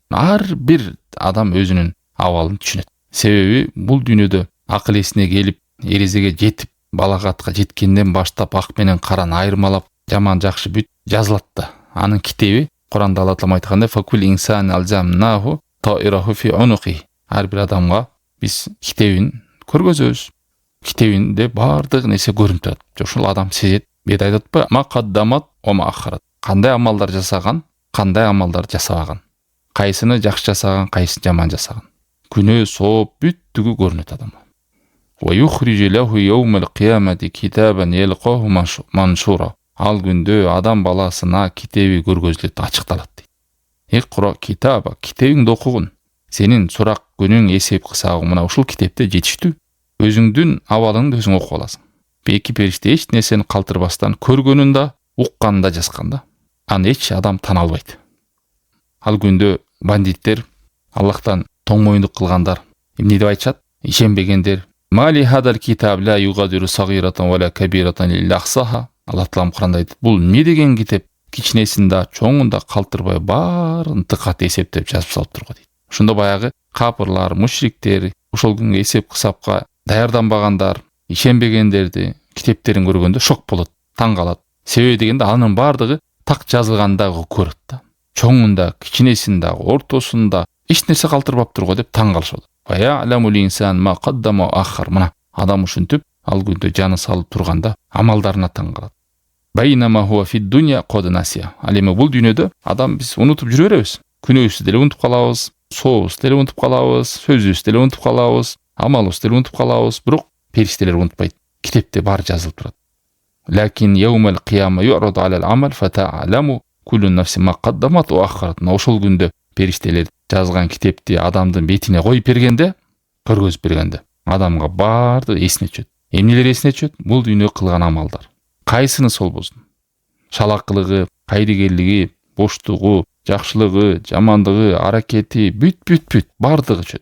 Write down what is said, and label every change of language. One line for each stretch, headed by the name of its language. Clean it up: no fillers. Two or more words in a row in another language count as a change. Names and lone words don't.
Kyrgyz: Ар бир адам өзүнүн абалын түшүнөт. Себеби бул дүйнөдө акыл эсине келип, эрезеге жетип, балагатка жеткенден баштап ак менен караны айырмалап, жаман жакшы бүт жазылат да. Анын китеби Куранда Алла Таала айткандай
Arabic: وكل إنسان ألزمناه طائره في عنقه.
Kyrgyz: Ар бир адамга биз китебин көргөзөбүз. Китебинде бардык нерсе көрүнүп турат. Ошол адам сезет. Бет айтатпы?
Arabic: ما قدمت وما أخرت.
Kyrgyz: Кандай амалдар жасаган, кандай амалдар жасабаган. Кайсыны жакшы жасаган, кайсыны жаман жасаган. Күнөө, сооп, бүттүгү көрүнөт адамга.
Arabic: ويخرج له يوم القيامة كتابا يلقاه منشورا.
Kyrgyz: Ал күндө адам баласына китеби көргөзүлөт, ачыкталат дейт.
Arabic: اقرأ كتابك,
Kyrgyz: китебиңди окугун. Сенин сурак күнүң эсеп кысагы мына ушул китепте жетиштүү. Өзүңдүн абалыңды өзүң окуп аласың. Эки периште эч нерсени калтырбастан көргөнүн да, укканын да жазган да. Аны эч адам тана албайт. Ал күндө бандиттер, Аллахтан тоң моюндук кылгандар эмне деп айтышат?
Arabic: Ишенбегендер. مال هذا الكتاب لا يغادر صغيرة ولا كبيرة إلا أحصاها.
Kyrgyz: Аллах Таалам Куранда айтат, бул эмне деген китеп? Кичинесин да, чоңун да калтырбай баарын тыкат эсептеп жазып салып турган дейт. Ошондо баягы капырлар, мушриктер, ошол күнгө эсеп кысапка даярданбагандар, ишенбегендерди китептерин көргөндө шок болот, таң калат. Себеби дегенде анын бардыгы так жазылгандагы көрөт да. Чоңунда, кичинесинде, ортосунда эч нерсе калтырбаптыр го деп таң калышат.
Arabic: يا علم الإنسان ما قدم وأخر.
Kyrgyz: Мына адам ушинтип ал күндө жаны салып турганда амалдарына таң калат.
Arabic: بينما هو في الدنيا قد نسيه.
Kyrgyz: Ал эми бул дүйнөдө адам биз унутуп жүрө беребиз. Күнөөбүздү деле унутуп калабыз, сообузду деле унутуп калабыз, сөзүбүздү деле унутуп калабыз, амалыбызды деле унутуп калабыз. Бирок периштелер унутпайт. Китепте баары жазылып турат.
Arabic: لكن يوم القيامة يراد على العمل فتعلم كل نفس ما قدمت وأخرت.
Kyrgyz: Ошол күндө периштелер жазган китепти адамдын бетине коюп бергенде, көргөзүп бергенде, адамга баардыгы эсине түшөт. Эмнелер эсине түшөт? Бул дүйнө кылган амалдар. Кайсыны сол болсун? Шалакылыгы, кайрыгерлиги, боштугу, жакшылыгы, жамандыгы, аракети, бүт бардыгы түшөт.